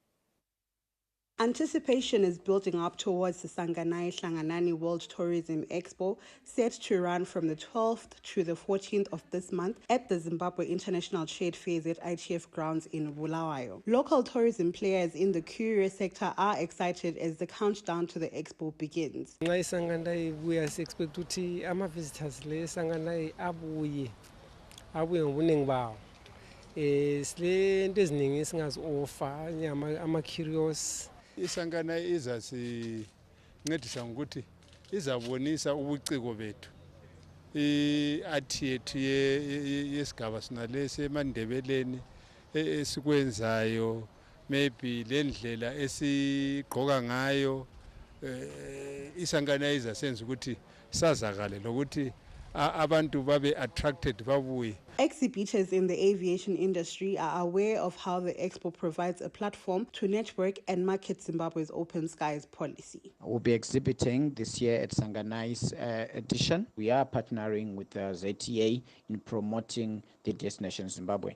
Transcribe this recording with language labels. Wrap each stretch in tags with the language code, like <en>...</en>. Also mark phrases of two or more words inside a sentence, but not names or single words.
<en>Anticipation is building up towards the Sanganai Hlanganani World Tourism Expo, set to run from the 12th to the 14th of this month at the Zimbabwe International Trade Fair at ITF grounds in Bulawayo. Local tourism players in the courier sector are excited as the countdown to the expo begins. We expect to see visitors Sanganai</en> <nd>abuye ngobuningi bawo. Sile into eziningi singazi-offer ama-curious. Isangana izasincedisa ngokuthi izabonisa ubuciko bethu. I-art yethu yesigaba sinalesi eMandebeleni esikwenzayo, maybe le ndlela esigqoka ngayo, isangana izasenza ukuthi sazakale lokuthi abantu babe attracted babuye.</nd> <en>Exhibitors in the aviation industry are aware of how the expo provides a platform to network and market Zimbabwe's open skies policy. We'll be exhibiting this year at Sanganai's edition. We are partnering with ZTA in promoting the destination Zimbabwe.</en>